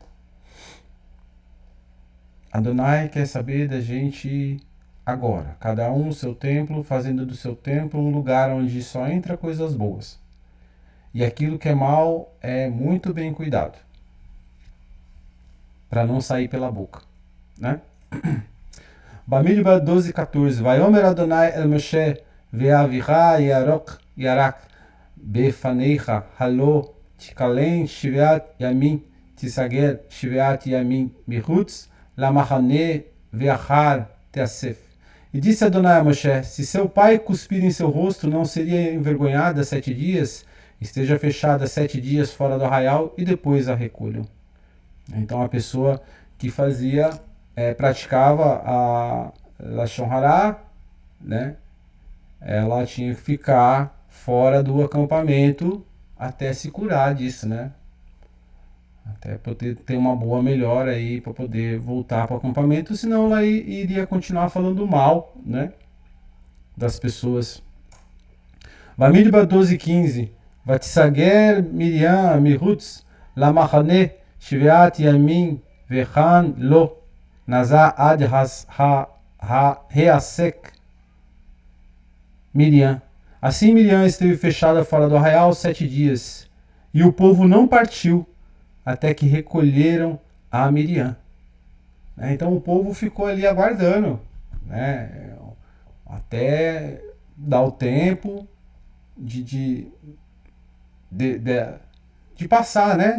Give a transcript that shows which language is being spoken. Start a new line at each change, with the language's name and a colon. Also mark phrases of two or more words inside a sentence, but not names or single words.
Portuguese: Adonai quer saber da gente agora, cada um no seu templo, fazendo do seu templo um lugar onde só entra coisas boas. E aquilo que é mal é muito bem cuidado, para não sair pela boca, né?
Hebrew: במדבר 12:14. ויאמר אדני אל משה ואביה ירק בפניה הלא תכלם שבעת ימים תסגר שבעת ימים מחוץ למחנה ואחר תאסף.
Portuguese: E disse Adonai a Moshe: se seu pai cuspir em seu rosto, não seria envergonhada 7 dias? Esteja fechada 7 dias fora do arraial e depois a recolham. Então a pessoa que praticava a
Hebrew: לשון הרע,
Portuguese: né? Ela tinha que ficar fora do acampamento até se curar disso, né? Até poder ter uma boa melhora aí para poder voltar para o acampamento, senão ela iria continuar falando mal, né? Das pessoas. Bamidbar 12:15.
Hebrew: ותסגר מרים מחוץ למחנה שבעת ימים והעם לא נסע עד האסף מרים.
Portuguese: Assim Miriam esteve fechada fora do arraial 7 dias, e o povo não partiu até que recolheram a Miriam. Então o povo ficou ali aguardando, né? Até dar o tempo de passar, né?